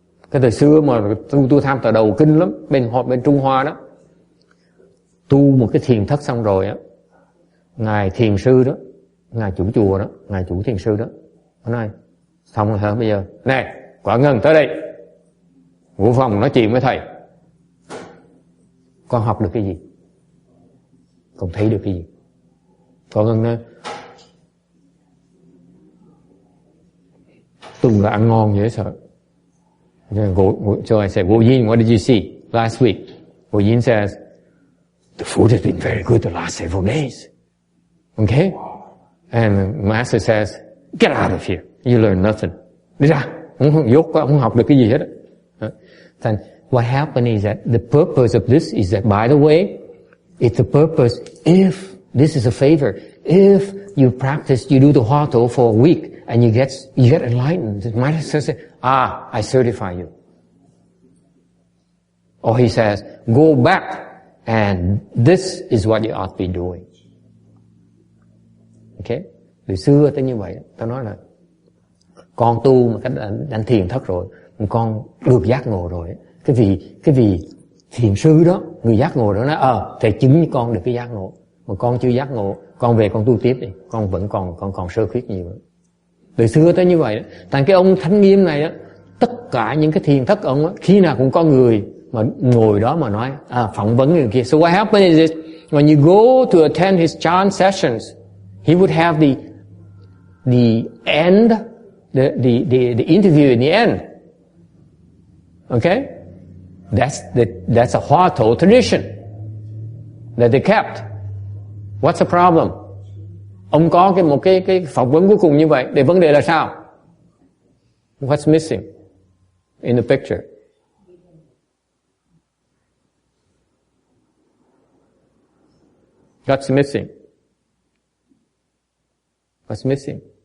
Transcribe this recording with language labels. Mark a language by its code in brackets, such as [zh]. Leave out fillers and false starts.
[vi] Cái thời xưa mà tu tham tờ đầu kinh lắm, bên Trung Hoa đó, tu một cái thiền thất xong rồi á, ngài thiền sư đó, ngài chủ chùa đó, ngài chủ thiền sư đó, nói xong rồi hả, bây giờ này Quả Ngân tới đây, ngũ phòng nói chuyện với thầy, con học được cái gì? con thấy được cái gì? Con Ngân nói, Tùng là ăn ngon dễ sợ. [en] So I said, Wu Yin, what did you see last week? Wu Yin says, the food has been very good the last several days. Okay? And the master says, get out of here. You learn nothing. [vi] Đi ra. Không học được cái gì hết. [en] Then what happened is that the purpose of this is that, by the way, it's the purpose if, this is a favor, if you practice, you do the Hoa Tổ for a week, and you get enlightened. The master says, I certify you. Or he says, go back, and this is what you ought to be doing. Okay? [vi] Từ xưa tới như vậy, tao nói là con tu mà cách đánh thiền thất rồi, con được giác ngộ rồi. Cái vị thiền sư đó, người giác ngộ đó nói, thầy chứng với con được cái giác ngộ, mà con chưa giác ngộ, con về con tu tiếp đi, con vẫn còn sơ khuyết nhiều. Từ xưa tới như vậy đó. Tại cái ông Thánh Nghiêm này đó, tất cả những cái thiền thất ông đó, khi nào cũng có người mà ngồi đó mà nói, phỏng vấn người kia. [en] So what happened is this, when you go to attend his chant sessions, he would have the end, the interview in the end. Okay? That's a Hoa Tổ tradition that they kept. What's the problem? [vi] Ông có một cái phỏng vấn cuối cùng như vậy, để vấn đề là sao? [en] What's missing in the picture? What's missing? What's missing?